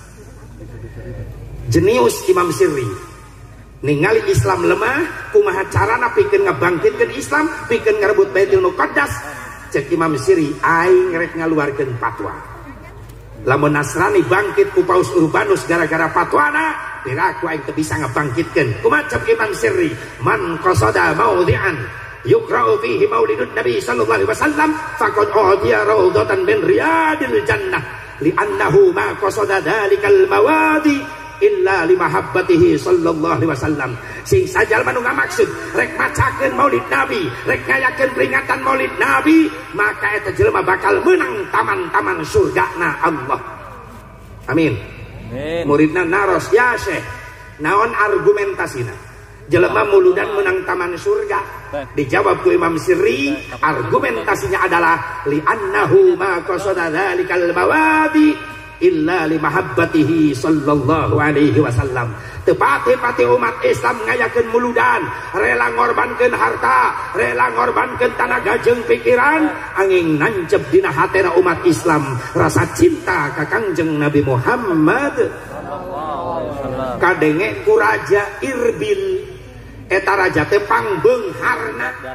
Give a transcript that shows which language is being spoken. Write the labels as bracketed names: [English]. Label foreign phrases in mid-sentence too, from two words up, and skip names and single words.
[Sundanese] Jenius Imam Sirri ningali Islam lemah, kumaha carana pikeun ngabangkitkeun Islam, pikeun ngarebut Baitul Muqaddas. Cek Imam Sirri aing rek ngaluarkeun fatwa. Lamun Nasrani bangkit ku Paus Urbanus gara-gara fatwana, piraku aing teu bisa ngabangkitkeun. Kumaha cek Imam Sirri, [Arabic] من قصد موضعا يقرأ فيه مولد النبي صلى الله عليه وسلم فقد أعطي روضة من رياض الجنة لأنه ما قصد ذلك المواضع إلا لمحبته صلى الله عليه وسلم. [Sundanese] Sing sajalma nu ngamaksud rek macakeun maulid Nabi, rek ngayakeun peringatan maulid Nabi, maka eta jelema bakal menang taman-taman surgana Allah. Amin. Muridna naros, ya Syekh, naon argumentasina? Jelema muludan menang taman surga. Dijawab ku Imam Sirri, [Indonesian] argumentasinya adalah [Arabic] لأنه ما قصد ذلك المواضع إلا لمحبته صلى الله عليه وسلم. [Sundanese] Tepati-pati umat Islam ngayakeun muludan, rela ngorbankeun harta, rela ngorbankeun tenaga jeung pikiran, angin nancep dina hatena umat Islam rasa cinta ka Kangjeng Nabi Muhammad [Arabic] صلى الله عليه وسلم. [Sundanese] Kadenge ku Raja Irbil, eta raja teh pangbeungharna.